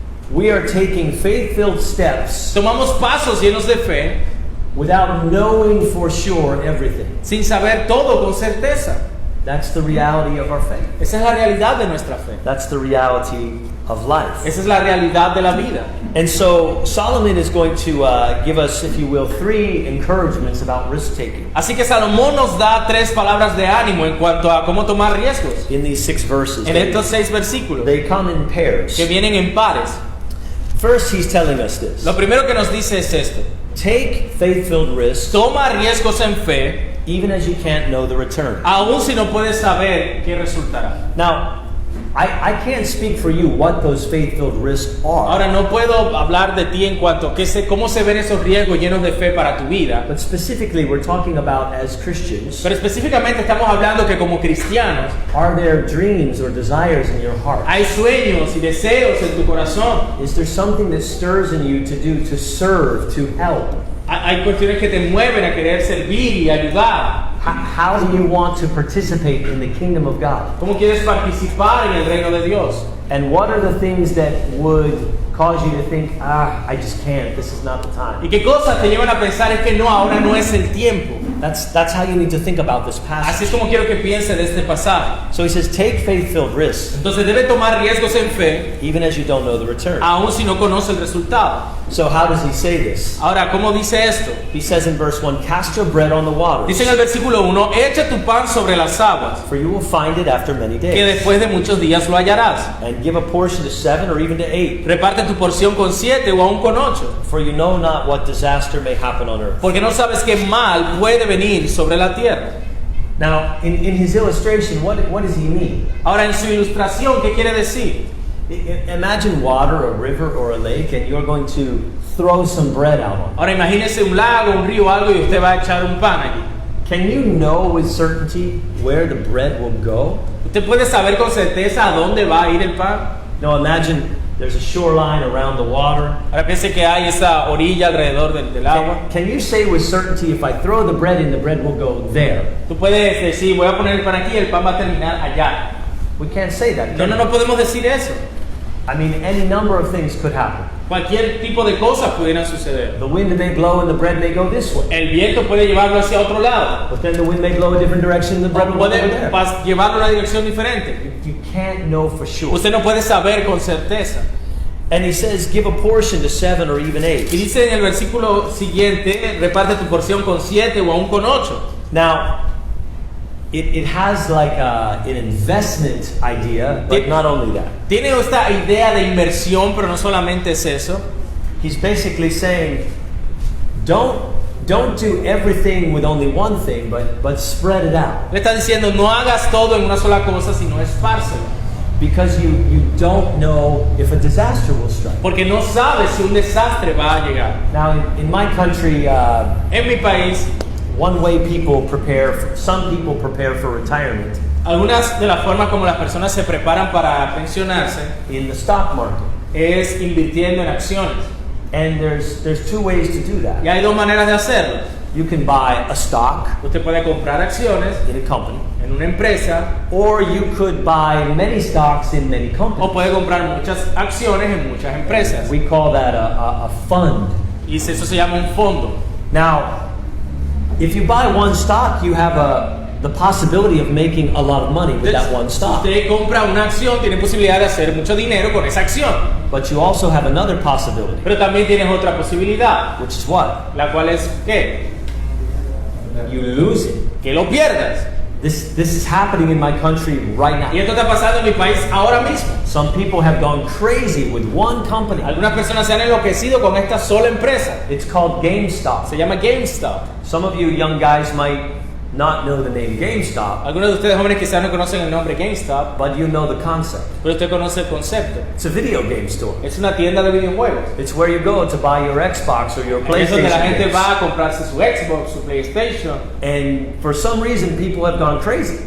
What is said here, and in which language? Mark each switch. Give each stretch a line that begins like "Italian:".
English: We are taking faith-filled steps
Spanish: Tomamos pasos llenos de fe
English: without knowing for sure everything.
Spanish: sin saber todo con certeza.
English: That's the reality of our faith.
Spanish: Esa es la realidad de nuestra fe.
English: That's the reality of life.
Spanish: Esa es la realidad de la vida.
English: And so Solomon is going to give us, if you will, 3 encouragements about risk-taking
Spanish: Así que Salomón nos da 3 palabras de ánimo en cuanto a cómo tomar riesgos.
English: in these 6 verses.
Spanish: En estos 6 versículos
English: They come in pairs.
Spanish: que vienen en pares.
English: First, he's telling us this.
Spanish: Lo primero que nos dice es esto.
English: Take faith-filled risks
Spanish: Toma riesgos en fe,
English: even as you can't know the return.
Spanish: aun si no puedes saber qué resultará.
English: Now, I can't speak for you what those faith-filled risks are.
Spanish: Ahora no puedo hablar de ti en cuanto a cómo se ven esos riesgos llenos de fe para tu vida.
English: But specifically, we're talking about as Christians,
Spanish: Pero específicamente estamos hablando que como cristianos
English: are there dreams or desires in your heart?
Spanish: hay sueños y deseos en tu corazón.
English: Is there something that stirs in you to do, to serve, to help?
Spanish: Hay cuestiones que te mueven a querer servir y ayudar.
English: How do you want to participate in the kingdom of God?
Spanish: ¿Cómo quieres participar en el reino de Dios?
English: And what are the things that would cause you to think, I just can't, this is not the time?
Spanish: ¿Y qué cosas te llevan a pensar es que no, ahora no es el tiempo?
English: That's how you need to think about this
Spanish: Así es
English: passage.
Spanish: como quiero que piense de este pasaje.
English: So he says, take faith-filled risks,
Spanish: Entonces debe tomar riesgos en fe,
English: even as you don't know the return.
Spanish: aun si no conoce el resultado.
English: So how does he say this?
Spanish: Ahora, ¿cómo dice esto?
English: He says in verse 1, cast your bread on the waters,
Spanish: Dice en el versículo 1, echa tu pan sobre las aguas,
English: for you will find it after many
Spanish: que
English: days.
Spanish: después de muchos días lo hallarás.
English: And give a portion to 7 or even to 8,
Spanish: Reparte tu porción con 7 o aún con 8,
English: for you know not what disaster may happen on earth.
Spanish: porque no sabes qué mal puede venir sobre la tierra.
English: Now, in his illustration, what does he mean?
Spanish: Ahora, en su ilustración, ¿qué quiere decir?
English: Imagine water, a river, or a lake, and you're going to throw some bread out on it.
Spanish: Ahora, imagínese un lago, un río, algo, y usted va a echar un pan allí.
English: Can you know with certainty where the bread will go?
Spanish: ¿Usted puede saber con certeza a dónde va a ir el pan?
English: Now imagine there's a shoreline around the water.
Spanish: Ahora piense que hay esa orilla alrededor del agua.
English: Can you say with certainty if I throw the bread in, the bread will go there?
Spanish: Tú puedes decir, voy a poner el pan aquí y el pan va a terminar allá.
English: We can't say that.
Spanish: No podemos decir eso.
English: I mean, any number of things could happen.
Spanish: Cualquier tipo de cosas pudieran suceder.
English: The wind may blow and the bread may go this way.
Spanish: El viento puede llevarlo hacia otro lado.
English: But then the wind may blow a different direction and the bread
Spanish: O
English: will go
Spanish: puede
English: over there.
Spanish: llevarlo a una dirección diferente.
English: You can't know for sure.
Spanish: Usted no puede saber con certeza.
English: And he says, give a portion to 7 or even 8.
Spanish: Y dice en el versículo siguiente, reparte tu porción con 7 o aún con 8.
English: Now, it has like an investment idea, but not only that.
Spanish: Tiene esta idea de inversión, pero no solamente es eso.
English: He's basically saying, don't do everything with only one thing, but spread it out.
Spanish: Le está diciendo, no hagas todo en una sola cosa, sino espárselo.
English: Because you don't know if a disaster will strike.
Spanish: Porque no sabes si un desastre va a llegar.
English: Now, in my country,
Spanish: En mi país,
English: one way some people prepare for retirement
Spanish: algunas de las formas como las personas se preparan para pensionarse
English: in the stock market.
Spanish: es invirtiendo en acciones.
English: And there's 2 ways to do that.
Spanish: Y hay dos maneras de hacerlo.
English: You can buy a stock
Spanish: Usted puede comprar acciones
English: in a company,
Spanish: en una empresa
English: or you could buy many stocks in many
Spanish: o
English: companies.
Spanish: puede comprar muchas acciones en muchas empresas.
English: We call that a fund.
Spanish: Y eso se llama un fondo.
English: Now, if you buy one stock, you have the possibility of making a lot of money with that one stock.
Spanish: Usted compra una acción, tiene posibilidad de hacer mucho dinero con esa acción.
English: But you also have another possibility,
Spanish: Pero también tienes otra posibilidad,
English: which is what?
Spanish: la cual es ¿qué?
English: You lose it.
Spanish: Que lo pierdas.
English: This is happening in my country right
Spanish: Y
English: now.
Spanish: esto está pasando en mi país ahora mismo.
English: Some people have gone crazy with one company.
Spanish: Algunas personas se han enloquecido con esta sola empresa.
English: It's called GameStop.
Spanish: Se llama GameStop.
English: Some of you young guys might not know the name GameStop,
Spanish: Algunos de ustedes jóvenes quizás no conocen el nombre GameStop,
English: but you know the concept.
Spanish: pero usted conoce el concepto.
English: It's a video game store.
Spanish: Es una tienda de videojuegos.
English: It's where you go to buy your Xbox or your
Spanish: Es donde la
English: PlayStation
Spanish: gente
English: games.
Spanish: va a comprarse su Xbox, su PlayStation.
English: And for some reason, people have gone crazy.